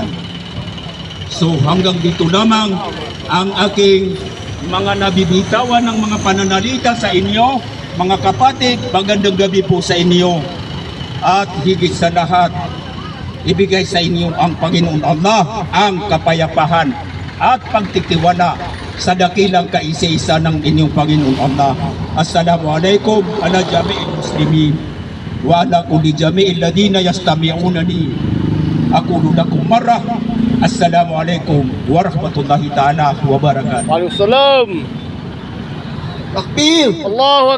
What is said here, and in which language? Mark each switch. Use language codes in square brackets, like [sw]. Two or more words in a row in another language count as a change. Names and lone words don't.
[tl] So hanggang dito lamang ang aking mga nabibitawan ng mga pananalita sa inyo, mga kapatid. Magandang gabi po sa inyo, at higit sa lahat, ibigay sa inyo ang Panginoon Allah ang kapayapahan at pagtitiwala sa dakilang kaisa-isa ng inyong Panginoon Allah. [ar] السلام عليكم على جميع المسلمين وعلى كل جميع الذين يستمعونني. أقول لكم مرة. السلام عليكم ورحمة الله تعالى وبركاته. وعليكم السلام. Takbir! الله أكبر.